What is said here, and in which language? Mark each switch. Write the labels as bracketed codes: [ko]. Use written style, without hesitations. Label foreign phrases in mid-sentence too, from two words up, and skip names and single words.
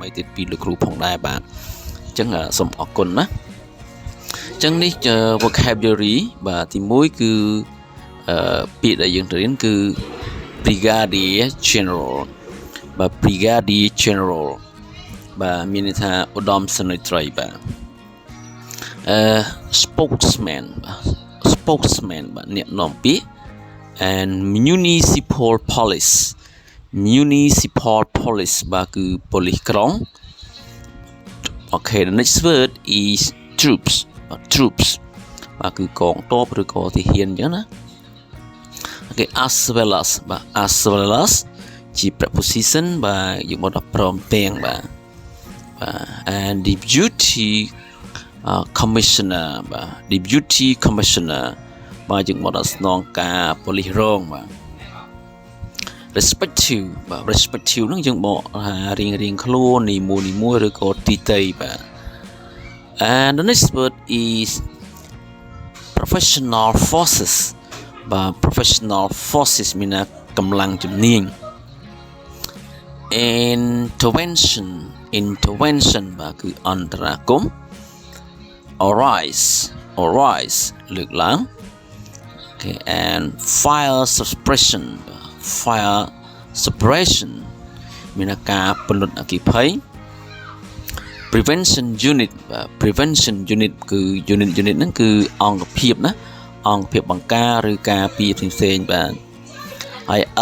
[km] ទៀតពីលោកគ្រូផងដែរបាទអញ្ចឹងសូមអរគុណណាអញ្ចឹងនេះ vocabulary បាទទី1គឺពាក្យដែលយើងរៀនគឺ [en] brigadier general [km] បាទ [en] brigadier general [km] បាទមានន័យថាឧត្តមសេនីយ៍ត្រីបាទspokesman បាទអ្នកនាំពាក្យ [en] and municipal police [km] បាទគឺប៉ូលីសក្រុង [en] okay the next word is troops [km] បាទគឺកងទ័ពឬក៏ទាហានអ ញ្ចឹងណា [en] okay as well as [km] ជា preposition បាទយើងមកដល់ព្រមទាំងបាទ [en] and deputy commissioner [km] បាទ [en] deputy commissioner [km] បាទយើងមកដល់ស្នងការប៉ូលីសរងបាទ respective បាទ respective ហ្នឹងយើងបកថារៀងខ្លួននីមួយឬក៏ទីតីបាទ [en] and the next word is professional forces [km] បាទ [en] professional forces [km] មានកម្លាំងជំនាញ intervention បាទគឺអន្តរាគមន៍ arise លើកឡើង [en] okay and fire suppression [km] មានការពន្លត់អគ្គិភ័យ [en] prevention unit [km] បាទ [en] prevention unit [km] គឺ unit ហ្នឹងគឺអង្គភាពណាអង្គភាពបង្ការឬការពារផ្សេងៗបាទហើយ